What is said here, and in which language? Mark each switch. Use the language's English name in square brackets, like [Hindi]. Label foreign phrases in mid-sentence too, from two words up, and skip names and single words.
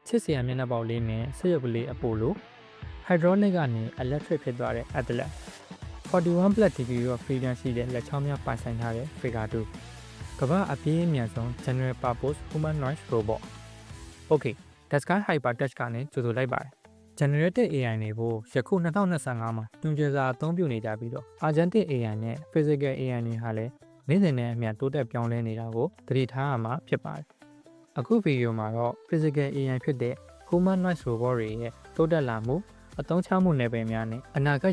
[Burmese] ချစ်စရာမျက်နှာပေါက်လေးနဲ့ဆက်ရုပ်ကလေးအပိုလို hydraulic ကနေ electric ဖြစ်သွားတဲ့ Atlas 41 [English] plus degree of freedom [Burmese] ရှိတဲ့လက်ချောင်းများပိုင်ဆိုင်ထားတဲ့ Figure 2ကမ္ဘာအပြေးအမြန်ဆုံး [English] general purpose humanoid robot [Burmese] Okay Daskai Hypertouch ကနေကြိုဆိုလိုက်ပါတယ် [English] Generative AI [Burmese] တွေကိုယခု2025မှာတွင်ကျစာအသုံးပြုနေကြပြီးတော့ Agentic AI နဲ့ [English] Physical AI [Burmese] တွေဟာလည်းနေ့စဉ်နဲ့အမျှတိုးတက်ပြောင်းလဲနေတာကိုသတိထားရမှာဖြစ်ပါတယ်အခုဗီဒီယိုမှာတော့ [English] Physical AI [Burmese] ဖြစ်တဲ့ [English] Humanoid Robot [Burmese] တွေရဲ့တိုးတက်လာမှုအသုံးချမှုနယ်ပယ်များနဲ့အနာဂတ်